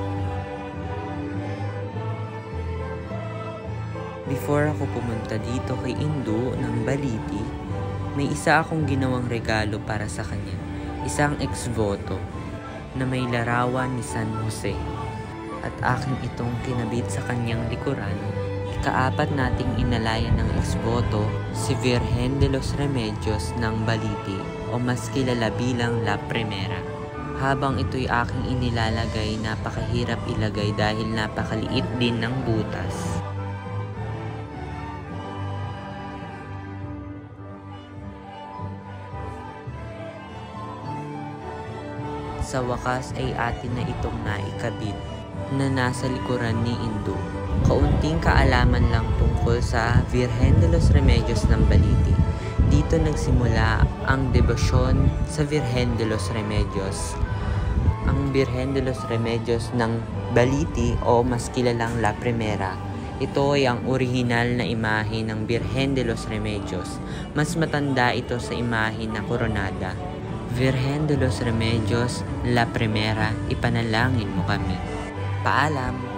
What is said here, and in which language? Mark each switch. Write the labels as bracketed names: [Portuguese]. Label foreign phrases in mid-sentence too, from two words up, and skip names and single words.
[Filipino] Before ako pumunta dito kay Indu ng Baliti, may isa akong ginawang regalo para sa kanya. Isang ex-voto na may larawan ni San Jose. At akin itong kinabit sa kanyang likuran. Ikaapat nating inalayan ng ex-voto, si Virgen de los Remedios ng Baliti, o mas kilala bilang La Primera. Habang ito'y aking inilalagay, napakahirap ilagay dahil napakaliit din ng butas. Sa wakas ay atin na itong naikabit na nasa likuran ni Indu. Kaunting kaalaman lang tungkol sa Virgen de los Remedios ng Baliti. Dito nagsimula ang debosyon sa Virgen de los Remedios. Ang Virgen de los Remedios ng Baliti, o mas kilalang La Primera, ito ay ang orihinal na imahe ng Virgen de los Remedios. Mas matanda ito sa imahe na koronada. Virgen de los Remedios, La Primera, ipanalangin mo kami. Paalam!